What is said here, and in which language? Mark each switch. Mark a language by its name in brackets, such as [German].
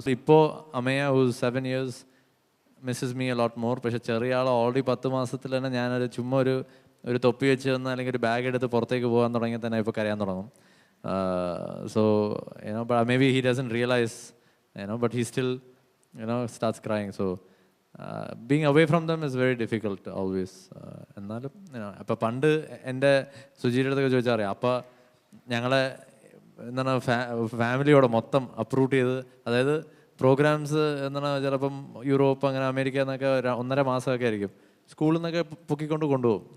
[English] so [Malayalam] ഇപ്പോൾ [English] Amaya who's 7 years misses me a lot more. [Malayalam] പക്ഷേ ചെറിയ ആൾ ഓൾറെഡി 10 മാസത്തിൽ തന്നെ ഞാനൊരു ചുമ്മാ ഒരു തൊപ്പി വെച്ച് വന്ന് അല്ലെങ്കിൽ ഒരു ബാഗ് എടുത്ത് പുറത്തേക്ക് പോകാൻ തുടങ്ങിയാൽ തന്നെ ഇപ്പോൾ കരയാൻ തുടങ്ങും. [English] So maybe he doesn't realise, but he still starts crying. So being away from them is very difficult always. [Malayalam] എന്നാലും അപ്പോൾ പണ്ട് എൻ്റെ സുജിയുടെ അടുത്തൊക്കെ ചോദിച്ചാൽ അറിയാം, അപ്പോൾ ഞങ്ങളെ എന്താണ് ഫാമിലിയോടെ മൊത്തം അപ്രൂവ് ചെയ്ത്, അതായത് പ്രോഗ്രാംസ് എന്താണ് ചിലപ്പം യൂറോപ്പ് അങ്ങനെ അമേരിക്ക എന്നൊക്കെ 1.5 മാസമൊക്കെ ആയിരിക്കും, സ്കൂളിൽ നിന്നൊക്കെ പൊക്കിക്കൊണ്ട് കൊണ്ടുപോകും.